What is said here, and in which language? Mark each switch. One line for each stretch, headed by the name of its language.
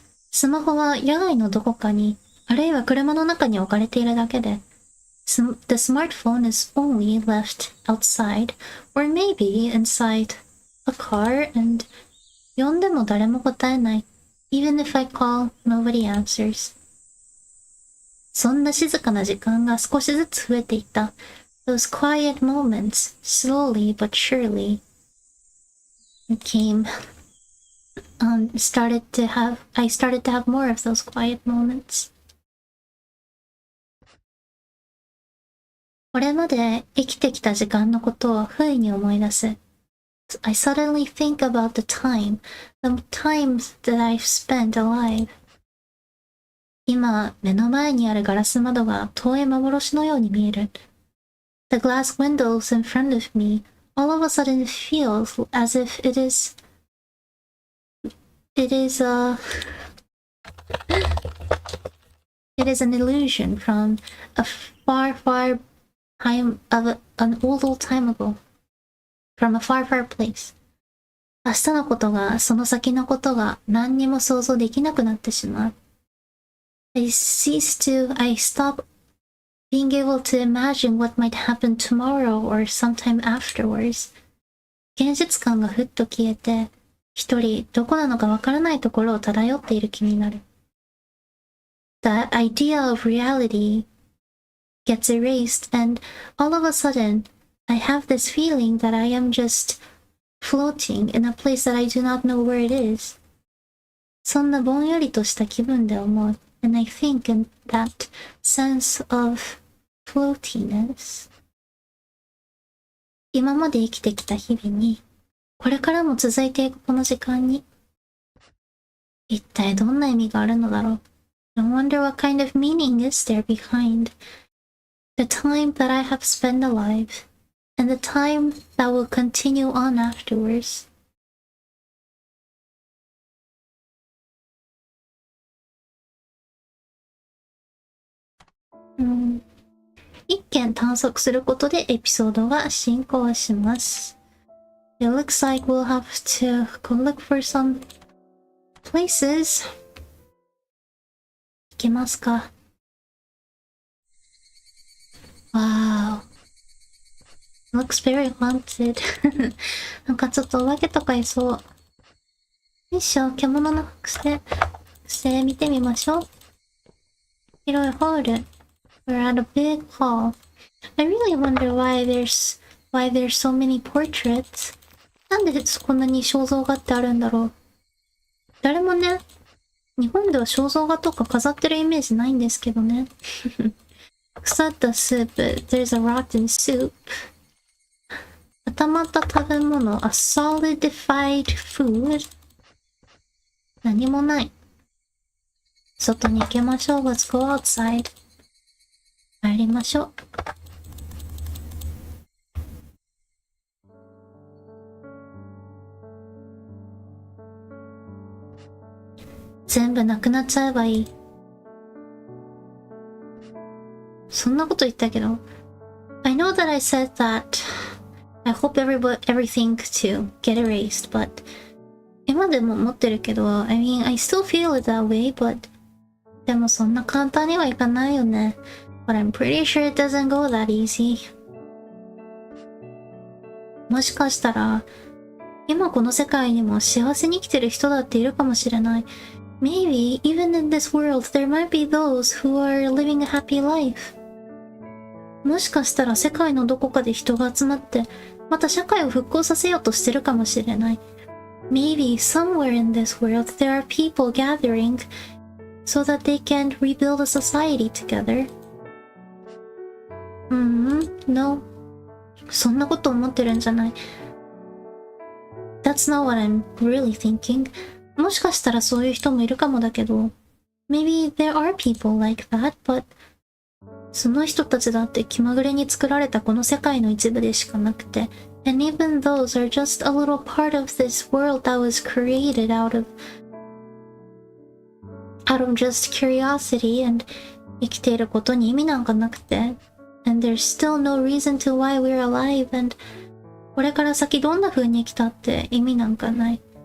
Japanese: スマホは野外のどこかに、あるいは車の中に置かれているだけで、
English: the smartphone is only left outside, or maybe inside a car, and
Japanese: 呼んでも誰も答えない。
English: Even if I call, nobody answers.
Japanese: そんな静かな時間が少しずつ増えていった。
English: Those quiet moments, slowly but surely, came. I started to have more of those quiet moments.
Japanese: これまで生きてきた時間のことを不意に思い出す。
English: I suddenly think about the times that I've spent alive.
Japanese: 今、目の前にあるガラス窓が遠い幻のように見える。
English: The glass windows in front of me all of a sudden feel as if it is an illusion from a far time of an old time ago. From a far place.
Japanese: 明日のことが、その先のことが何にも想像できなくなってしまう。
English: I stop being able to imagine what might happen tomorrow or sometime afterwards.
Japanese: 現実感がふっと消えて、一人どこなのかわからないところを漂っている気になる。
English: The idea of reality gets erased and all of a sudden I have this feeling that I am just floating in a place that I do not know where it is.
Japanese: そんなぼんやりとした気分で思う。
English: And I think in that sense of floatiness.
Japanese: 今まで生きてきた日々に、これからも続いていくこの時間に、一体どんな意味があるのだろう。
English: I wonder what kind of meaning is there behind the time that I have spent alive. And the time that will continue on afterwards.
Japanese: 一見探索することでエピソードが進行します。
English: It looks like we'll have to go look for some places.
Japanese: 行けますか？
English: わーお。Looks very haunted.
Japanese: なんかちょっとお化けとかいそう。よいしょ、獣の癖見てみましょう。広いホール。
English: We're at a big hall. I really wonder why there's so many portraits.
Japanese: なんでこんなに肖像画ってあるんだろう。誰もね、日本では肖像画とか飾ってるイメージないんですけどね。腐ったスープ。
English: There's a rotten soup.
Japanese: 固まった食べ物。
English: A solidified food.
Japanese: 何もない。外に行きましょう。
English: Let's go outside.
Japanese: 帰りましょう。全部なくなっちゃえばいい。そんなこと言ったけど。
English: I know that I said that I hope everything to get erased, but
Japanese: 今でも思ってるけど、
English: I mean, I still feel it that way, but
Japanese: でもそんな簡単にはいかないよね。
English: But I'm pretty sure it doesn't go that easy.
Japanese: もしかしたら、今この世界にも幸せに生きてる人だっているかもしれない。
English: Maybe, even in this world, there might be those who are living a happy life.
Japanese: もしかしたら世界のどこかで人が集まって、また社会を復興させようとしてるかもしれない。
English: Maybe somewhere in this world there are people gathering so that they can rebuild a society together. No.
Japanese: そんなこと思ってるんじゃない。
English: That's not what I'm really thinking.
Japanese: もしかしたらそういう人もいるかもだけど、
English: Maybe there are people like that, but
Japanese: その人たちだって気まぐれに作られたこの世界の一部でしかなくて、
English: And even those are just a little part of this world that was created out of just curiosity and
Japanese: 生きていることに意味なんかなくて、
English: And there's still no reason to why we're alive, and
Japanese: これから先どんな風に生きたって意味なんかない。